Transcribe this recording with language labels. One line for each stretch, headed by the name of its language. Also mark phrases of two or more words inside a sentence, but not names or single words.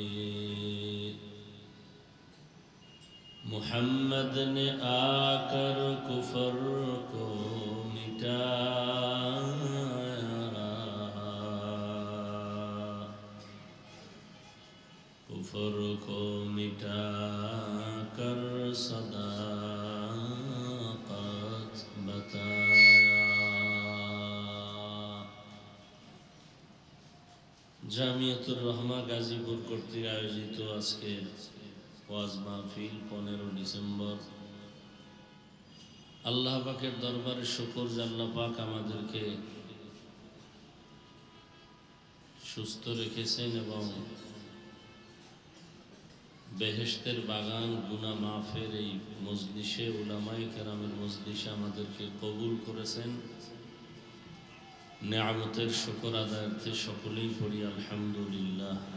Urdu: محمد نے آ کر کفر کو کفر کو مٹا کر صداقت بتایا
Bangla: জামিয়াতুর রহমা গাজীপুর কর্তৃক আয়োজিত আজকের ওয়াজ মাহফিল 15 ডিসেম্বর আল্লাহ পাকের দরবারে শুকর যে আল্লাহ পাক আমাদেরকে সুস্থ রেখেছেন এবং বেহেশতের বাগান গুনাহ মাফের এই মজলিসে উলামায়ে কেরামের মজলিসে আমাদেরকে কবুল করেছেন নেয়ামতের শুকর আদায়ার্থে সকলেই পড়ি আলহামদুলিল্লাহ।